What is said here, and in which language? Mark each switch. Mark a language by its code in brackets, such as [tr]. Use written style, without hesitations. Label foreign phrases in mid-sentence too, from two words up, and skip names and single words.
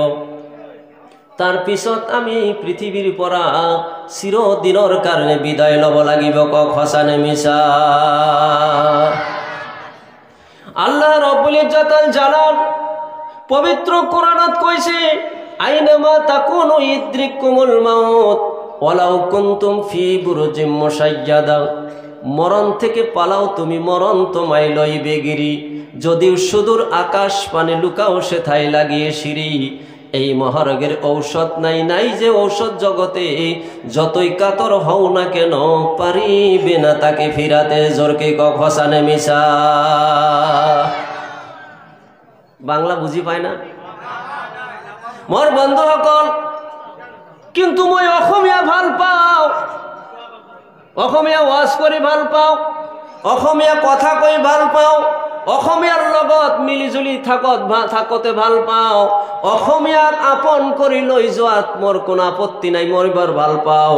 [as] তাৰ পিছত আমি পৃথিৱীৰ পৰা চিৰদিনৰ কাৰণে বিদায় ল'ব লাগিব। কক সঁচা নে মিছা? আল্লাহ [ar] ربّ العزّة الجلال [as] পবিত্ৰ কোৰআনত কৈছে, [ar] أينما تكونوا يدرككم الموت ولو كنتم في بروج مشيدة. [bn] মরণ থেকে পালাও তুমি, মরণ তোমায় লইবে গিরি। যদিও সুদূর আকাশ পানে লুকাও সেথায় লাগিয়ে সিঁড়ি। এই মহারোগের ঔষধ নাই, নাই যে ঔষধ জগতে। যতই কাতর হও না কেন, পারিবে না তাকে ফিরাতে। [as] জোরকে কক সঁচা নে মিছা? বাংলা বুঝি পায় না মোর বন্ধুসকল। কিন্তু মই অসমীয়া ভাল পাওঁ, অসমীয়া ওয়াজ কৰি ভাল পাওঁ, অসমীয়া কথা কৈ ভাল পাওঁ, অসমীয়াৰ লগত মিলিজুলি থাকতে ভাল পাওঁ, অসমীয়াক আপন কৰি লৈ যোৱাত মোৰ কোনো আপত্তি নাই, মই বৰ ভাল পাওঁ।